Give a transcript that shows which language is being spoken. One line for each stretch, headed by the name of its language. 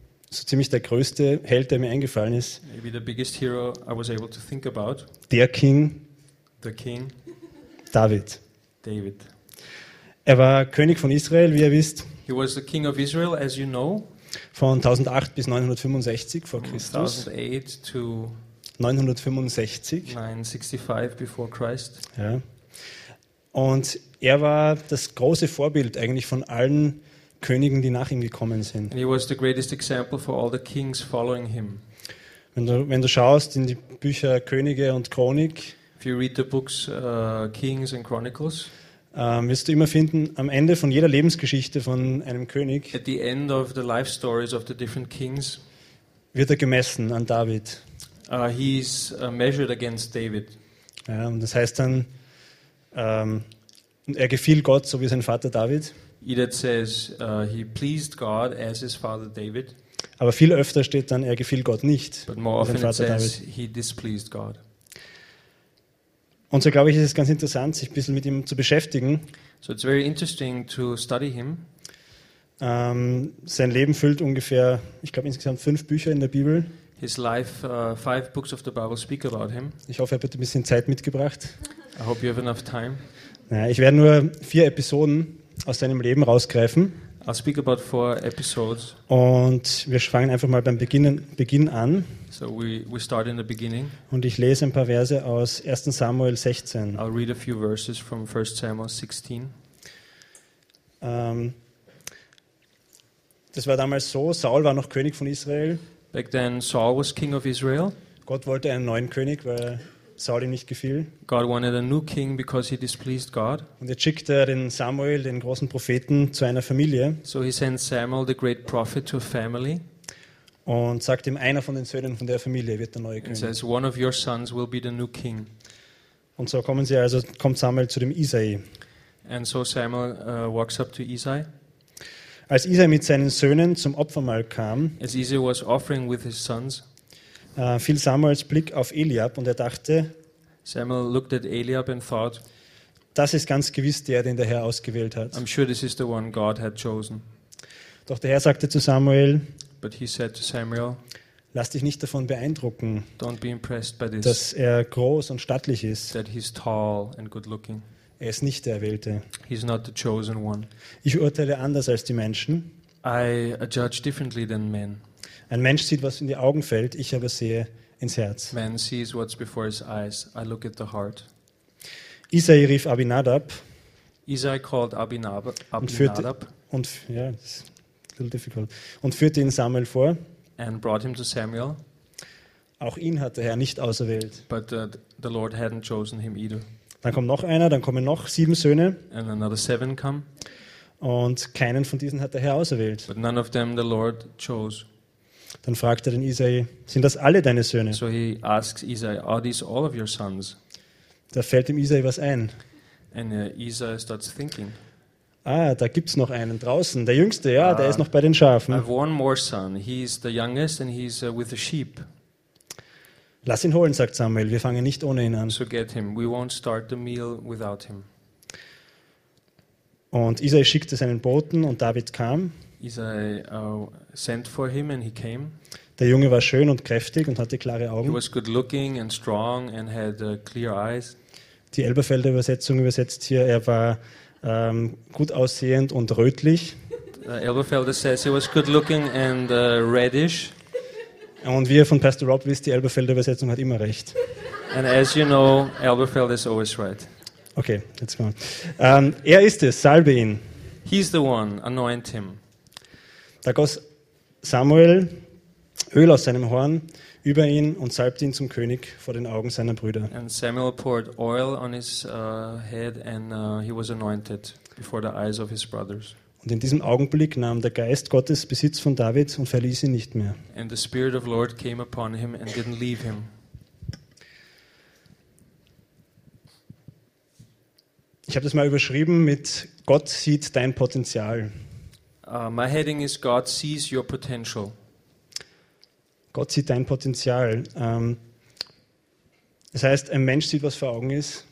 German: So ziemlich der größte Held, der mir eingefallen ist.
English: Maybe the biggest hero I was able to think about.
German: Der King.
English: The King.
German: David.
English: David.
German: Er war König von Israel, wie ihr wisst.
English: He was the king of Israel, as you know.
German: Von 1008 bis 965 vor Christus.
English: 1008 to 965. 965 before Christ.
German: Ja. Und er war das große Vorbild eigentlich von allen Königen, die nach ihm gekommen sind.
English: And he was the greatest example for all the kings following him.
German: Wenn du schaust in die Bücher Könige und Chronik,
English: if you read the books Kings and Chronicles,
German: wirst du immer finden, am Ende von jeder Lebensgeschichte von einem König,
English: at the end of the life stories of the different kings,
German: wird er gemessen an David.
English: He's measured against David.
German: Ja, und das heißt dann, er gefiel Gott, so wie sein Vater David.
English: Edith says he pleased God as his father David.
German: Aber viel öfter steht dann, er gefiel Gott nicht.
English: But more often it says he displeased God.
German: Und so glaube ich, ist es ganz interessant, sich ein bisschen mit ihm zu beschäftigen.
English: So it's very interesting to study him.
German: Sein Leben füllt ungefähr, ich glaube insgesamt 5 Bücher in der Bibel.
English: His life, 5 books of the Bible speak about him.
German: Ich hoffe, er hat ein bisschen Zeit mitgebracht.
English: I hope you have enough time.
German: Naja, ich werde nur 4 Episoden aus seinem Leben rausgreifen.
English: I'll speak about 4 episodes.
German: Und wir fangen einfach mal beim Beginn an.
English: So we start in the beginning.
German: Und ich lese ein paar Verse aus 1. Samuel 16.
English: I'll read a few verses from 1 Samuel 16.
German: Das war damals so, Saul war noch König von Israel.
English: Back then Saul was king of Israel.
German: Gott wollte einen neuen König, weil Saul ihm nicht gefiel.
English: God wanted a new king because he displeased God.
German: Und jetzt schickt er den Samuel, den großen Propheten, zu einer Familie.
English: So he sent Samuel, the great prophet, to a family.
German: Und sagt ihm, einer von den Söhnen von der Familie wird der neue König.
English: It says one of your sons will be the new king.
German: Und so kommt Samuel zu dem Isai.
English: And so Samuel walks up to Isai.
German: Als Isai mit seinen Söhnen zum Opfermahl kam.
English: As Isai was offering with his sons.
German: Fiel Samuels Blick auf Eliab und er dachte,
English: Samuel looked at Eliab and thought,
German: das ist ganz gewiss der, den der Herr ausgewählt hat.
English: I'm sure this is the one God had chosen.
German: Doch der Herr sagte zu Samuel,
English: but he said to Samuel,
German: lass dich nicht davon beeindrucken,
English: don't be impressed by this,
German: dass er groß und stattlich ist.
English: That he's tall and good looking.
German: Er ist nicht der Erwählte.
English: He's not the chosen one.
German: Ich urteile anders als die Menschen.
English: I judge differently than men.
German: Ein Mensch sieht, was in die Augen fällt, ich aber sehe ins Herz.
English: Man sees what's before his eyes, I look at the heart.
German: Isai rief Abinadab.
English: Isai called Abinadab.
German: Und führte ihn Samuel vor.
English: And brought him to Samuel.
German: Auch ihn hat der Herr nicht auserwählt.
English: But the Lord hadn't chosen him either.
German: Dann kommt noch einer, dann kommen noch 7 Söhne.
English: And another 7 come.
German: Und keinen von diesen hat der Herr auserwählt.
English: But none of them the Lord chose.
German: Dann fragt er den Isai, sind das alle deine Söhne?
English: So he asks Isai, are these all of your sons?
German: Da fällt dem Isai was ein.
English: And Isai starts thinking.
German: Ah, da gibt's noch einen draußen, der Jüngste, ja, der ist noch bei den Schafen.
English: I have one more son, he's the youngest and he's with the sheep.
German: Lass ihn holen, sagt Samuel, wir fangen nicht ohne ihn an.
English: So get him, we won't start the meal without him.
German: Und Isai schickte seinen Boten und David kam.
English: Isai sent for him and he came.
German: Der Junge war schön und kräftig und hatte klare Augen.
English: He was good looking and strong and had clear eyes.
German: Die Elberfelder Übersetzung übersetzt hier, er war gut aussehend und rötlich.
English: Elberfelder says he was good looking and reddish.
German: Und wie ihr von Pastor Rob wisst, die Elberfelder Übersetzung hat immer recht.
English: And as you know, Elberfelder is always right. Okay, let's go.
German: Er ist es, salbe ihn.
English: He's the one, anoint him.
German: Da goss Samuel Öl aus seinem Horn über ihn und salbte ihn zum König vor den Augen seiner Brüder.
English: And Samuel poured oil on his head and he was anointed before the eyes of his brothers.
German: Und in diesem Augenblick nahm der Geist Gottes Besitz von David und verließ ihn nicht mehr.
English: And the Spirit of Lord came upon him and didn't leave him.
German: Ich habe das mal überschrieben mit Gott sieht dein Potenzial.
English: My heading is God sees your potential.
German: Gott sieht dein Potenzial. Das heißt, ein Mensch sieht, was vor Augen ist.